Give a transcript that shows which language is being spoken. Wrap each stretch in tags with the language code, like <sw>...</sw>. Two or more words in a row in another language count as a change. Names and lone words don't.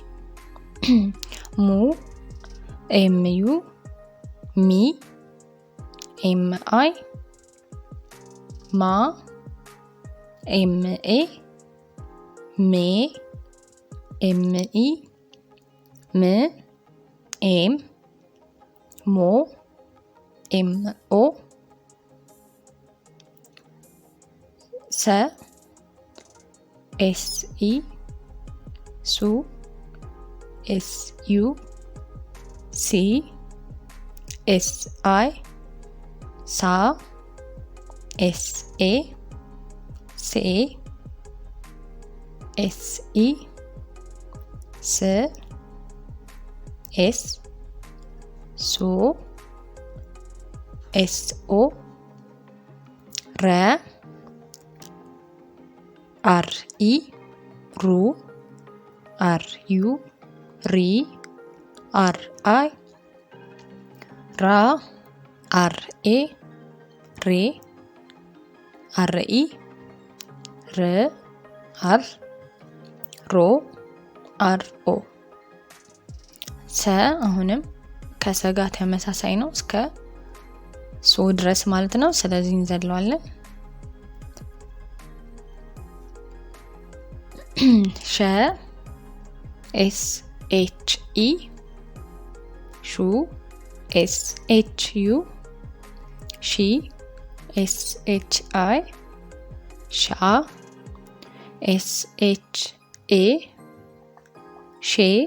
<en>ሙ M U ሚ M I ማ M A ሜ M E ም ኤም ሞ M O ሰ S E ሱ S U ሲ S I ሳ S A ሴ S E ስ ኤስ ሶ S O ረ R E ሩ R U ሪ R I ራ R A ሬ R E ር አር ሮ R O</en> <am>ሰ አሁንም ከሰ ጋር ተመሳሳይ ነው እስከ ሶ ድረስ ማለት ነው። ስለዚህ እንዘለዋለን።</am> <en>ሸ S H E ሹ S H U ሺ S H I ሻ S H A ሼ</en>